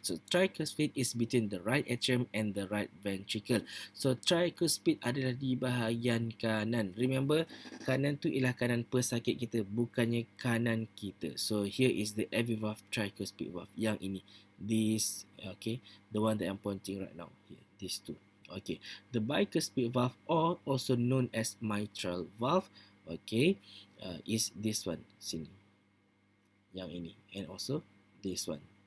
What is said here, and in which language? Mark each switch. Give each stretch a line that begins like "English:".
English: So tricuspid is between the right atrium and the right ventricle.
Malay: So tricuspid adalah di bahagian kanan.
English: Remember,
Malay: kanan tu ialah kanan pesakit kita, bukannya kanan kita.
English: So here is the AV valve, tricuspid valve.
Malay: Yang ini,
English: this, okay, the one that I'm pointing right now here, these two. Okay, the bicuspid valve, or also known as mitral valve, okay, is this one,
Malay: sini, yang ini,
English: and also this one.